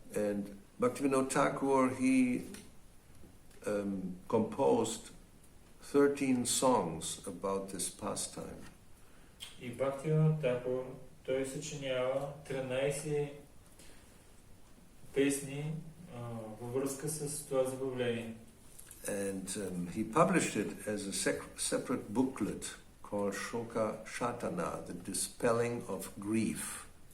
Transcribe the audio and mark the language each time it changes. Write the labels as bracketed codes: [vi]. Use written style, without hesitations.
[en] And Bhaktivinoda Thakur, he composed 13 songs about this pastime. [bg] И Bhaktivinoda Thakur, той съчинява 13 песни във връзка с това забавление. [en] And he published it as a separate booklet called Soka-satana, the Dispelling of Grief.